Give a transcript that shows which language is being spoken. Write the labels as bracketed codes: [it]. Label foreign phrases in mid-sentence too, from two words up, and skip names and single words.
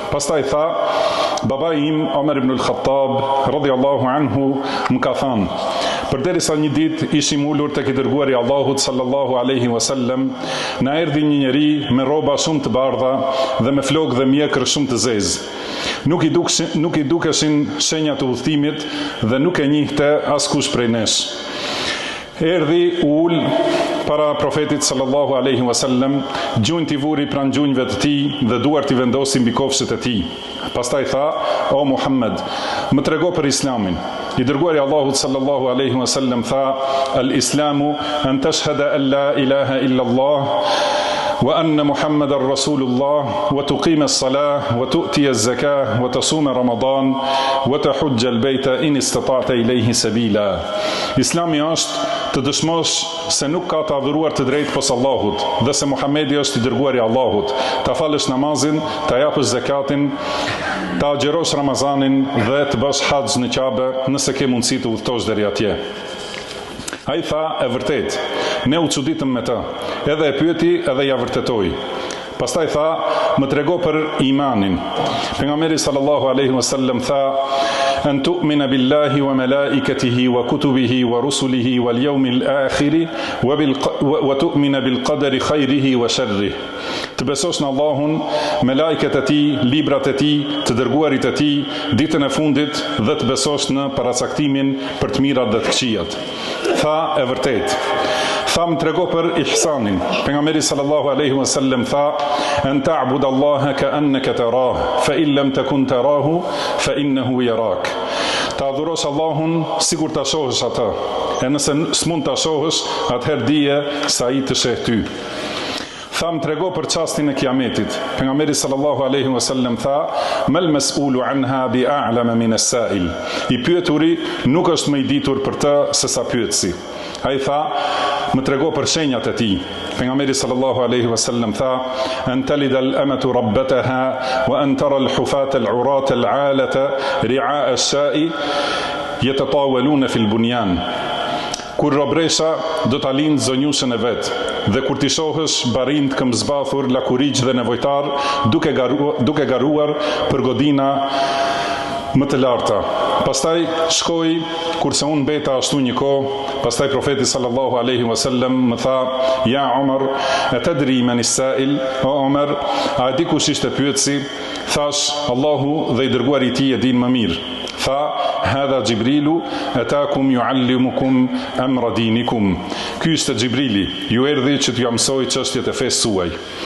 [sq] Pastaj tha, babai im Omer ibn al-Khattab [ar] رضي الله عنه [sq] më ka thënë, përderisa një ditë ishim ulur tek i dërguari i Allahut [ar] صلى الله عليه وسلم, [sq] na erdhi një njeri me rroba shumë të bardha dhe me flokë dhe mjekër shumë të zezë. Nuk i dukeshin shenjat e udhëtimit dhe nuk e njihte askush prej nesh. Erdhi u ul para profetit [ar] صلى الله عليه وسلم, [sq] gjunjë i vuri pranë gjunjëve të tij dhe duart i vendosi mbi kofshët e tij. Pastaj tha, o Muhammed, më trego për Islamin. I dërguari Allahut [ar] صلى الله عليه وسلم tha, الإسلام أن تشهد أن لا إله إلا الله وأن محمد رسول الله وتقيم الصلاة وتؤتي الزكاة وتصوم رمضان وتحج البيت إن استطعت إليه سبيلا. [sq] Islami është të dëshmosh se nuk ka të adhuruar të drejtë pos Allahut dhe se Muhamedi është i dërguari i Allahut, ta falësh namazin, ta japësh zakatin, ta agjerosh Ramazanin dhe të bësh haxh në Kabe nëse ke mundësi të udhëtosh deri atje. Ai tha, e vërtet, ne u çuditëm me të, edhe e pyeti edhe ja vërtetoi. Pastaj tha, më trego për imanin. [ar] Pejgamberi صلى الله عليه وسلم tha, أن تؤمن بالله وملائكته وكتبه ورسله واليوم الآخر وتؤمن بالقدر خيره وشره. [sq] Të besosh në Allahun, me lajket e tij, librat e tij, të dërguarit e tij, ditën e fundit dhe të besosh në paracaktimin për të mirat dhe të këqijat. Tha, e vërtet. Tha, më trego për ihsanin. [ar] Pejgamberi صلى الله عليه وسلم tha, أن تعبد الله كأنك تراه فإن لم تكن تراه فإنه يراك. [sq] Ta adhurosh Allahun sikur ta shohësh atë. E nëse s'mund ta shohësh, atëherë dije se ai të sheh ty. Tha, më trego për çastin e Kiametit. [ar] Pejgamberi صلى الله عليه وسلم tha, ما المسؤول عنها بأعلم من السائل. [sq] I pyeturi nuk është më i ditur për të se sa pyetësi. Ai tha, më trego për shenjat e tij. [ar] Pejgamberi صلى الله عليه وسلم tha, أن تلد الأمة ربتها وأن ترى الحفاة العراة العالة رعاء الشاء يتطاولون في البنيان. [sq] Kur robresha do ta lind zonjushën e vet, dhe kur ti shohësh barind këmbëzbathur, lakurigj dhe nevojtar, duke garuar për godina më të larta. Pastaj shkoi, kurse unë beta ashtu një kohë, pastaj profeti [ar] صلى الله عليه وسلم [sq] më tha, ja Omar, [ar] أتدري من السائل? [sq] O Omar, a di kush ishte pyetësi? Thash, Allahu dhe i dërguari i tij e din më mirë. Tha, [ar] هذا جبريل أتاكم يعلمكم أمر دينكم. [sq] Ky ishte Gjibrili, ju erdhi që t'ju mësoj çështjet e fesë suaj.